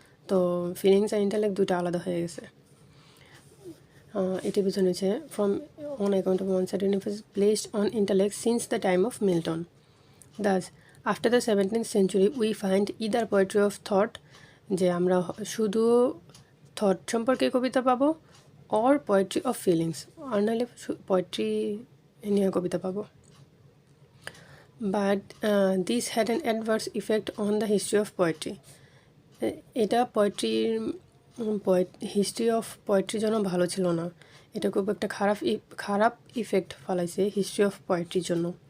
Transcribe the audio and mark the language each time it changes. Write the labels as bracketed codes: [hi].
[bn] তো ফিলিংস আর ইন্টালেক্ট দুটো আলাদা হয়ে গেছে। এটি বোঝানো [en] From on account of one sided emphasis placed on intellect since the time of Milton. Thus, after the 17th century, we find either poetry of thought, [bn] যে আমরা শুধু থট সম্পর্কে কবিতা পাবো, [en] or poetry of feelings, [bn] আর নাহলে poetry নিয়ে কবিতা পাবো। [en] But this had an adverse effect on the history of poetry. [bn] এটা পোয়েট্রির history of পোয়েট্রির জন্য ভালো ছিল না, এটা খুব একটা খারাপ ইফেক্ট ফেলাইছে হিস্ট্রি অফ পোয়েট্রির জন্য।